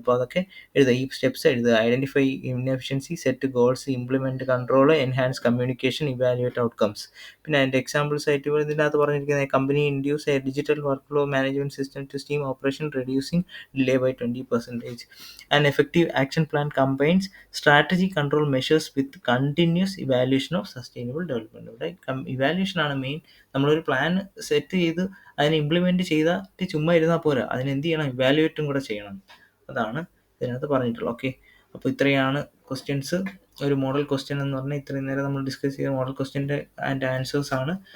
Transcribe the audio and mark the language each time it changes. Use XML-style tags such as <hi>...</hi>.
<ml>അപ്പോൾ അതൊക്കെ എഴുതുക, ഈ സ്റ്റെപ്സ് എഴുതുക.</ml> <en>Identify inefficiency, set goals, implement control, enhance communication, evaluate outcomes.</en> <ml>പിന്നെ അതിൻ്റെ എക്സാമ്പിൾസ് ആയിട്ട് ഇതിനകത്ത് പറഞ്ഞിരിക്കുന്നത്</ml> <en>Company induce a digital work flow management system to steam operation reducing delay by 20%. An effective action plan combines strategy control measures with continuous evaluation of sustainable development.</en> <ml>ഇവിടെ evaluation ആണ് main. നമ്മളൊരു plan set ചെയ്ത് അതിനെ implement ചെയ്തിട്ട് ചുമ്മാ ഇരുന്നാൽ പോരാ, അതിനെന്ത് ചെയ്യണം? ഇവാലുവേറ്റും കൂടെ ചെയ്യണം. അതാണ് ഇതിനകത്ത് പറഞ്ഞിട്ടുള്ളത്. ഓക്കെ, അപ്പോൾ ഇത്രയാണ് ക്വസ്റ്റ്യൻസ്. ഒരു മോഡൽ ക്വസ്റ്റ്യൻ എന്ന് പറഞ്ഞാൽ ഇത്രയും നേരം നമ്മൾ ഡിസ്കസ് ചെയ്ത മോഡൽ ക്വസ്റ്റ്യൻ്റെ ആൻഡ് ആൻസേഴ്സ് ആണ്.</ml>